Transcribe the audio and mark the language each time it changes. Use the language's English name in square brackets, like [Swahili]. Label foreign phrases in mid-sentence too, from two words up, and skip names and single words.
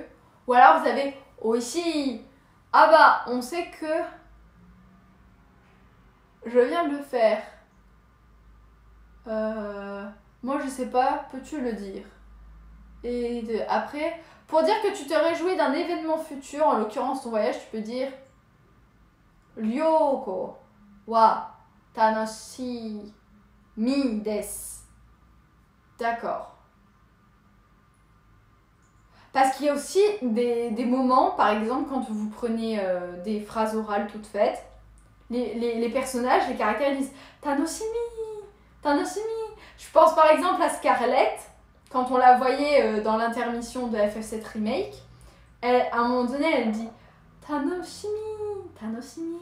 [French] Ou alors, vous avez oishi. Ah bah, on sait que je viens de le faire. Moi, je sais pas. Peux-tu le dire? Et après, pour dire que tu te réjouis d'un événement futur, en l'occurrence ton voyage, tu peux dire [Japanese] 旅行は楽しみです. [French] D'accord. Parce qu'il y a aussi des moments, par exemple, quand vous prenez des phrases orales toutes faites, les personnages, les caractères, ils disent [Japanese] 楽しみ、楽しみ. [French] Je pense par exemple à Scarlett, quand on la voyait dans l'intermission de FF7 Remake, à un moment donné, elle dit [Japanese] 楽しみ、楽しみ.